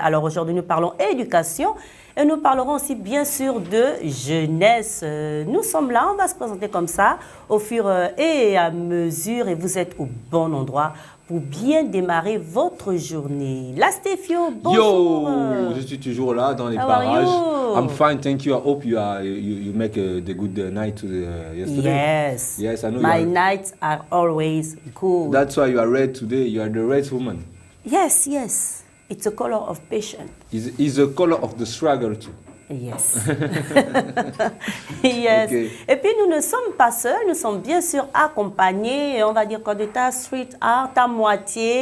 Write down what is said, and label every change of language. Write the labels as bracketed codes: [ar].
[fr] Alors aujourd'hui nous parlons éducation et nous parlerons aussi bien sûr de jeunesse. Nous sommes là, on va se présenter comme ça au fur et à mesure et vous êtes au bon endroit pour bien démarrer votre journée. La Stéphio, bonjour. Yo, je suis toujours là dans les parages. [en] I'm fine, thank you. I hope you make the good night yesterday. Yes, I know. My nights are always good. That's why you are red today. You are the red woman. Yes. It's a color of patience. It's a color of the struggle too. Yes. Yes. Okay. [fr] Et puis nous ne sommes pas seuls, nous sommes bien sûr accompagnés, on va dire quoi, de ta sweetheart, ta moitié.